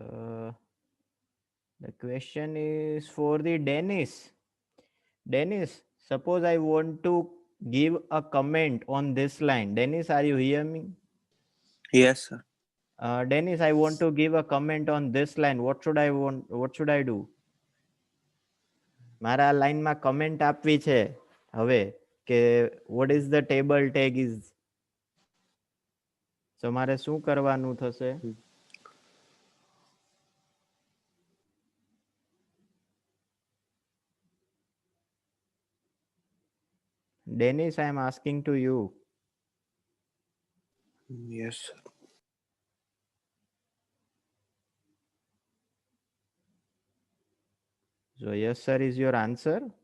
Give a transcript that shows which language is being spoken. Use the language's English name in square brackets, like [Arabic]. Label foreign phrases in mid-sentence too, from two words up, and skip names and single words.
[English] The question is for the Dennis, suppose I want to give a comment on this line. Dennis, are you hearing me? Yes, sir. Dennis, I want to give a comment on this line. What should I do? [Gujarati] મારા લાઈનમાં કમેન્ટ આપવી છે હવે કે [English] what is the table tag is. [Gujarati] So મારે શું કરવાનું થશે? [English] Dennis, I am asking to you. Yes, sir. So yes sir is your answer.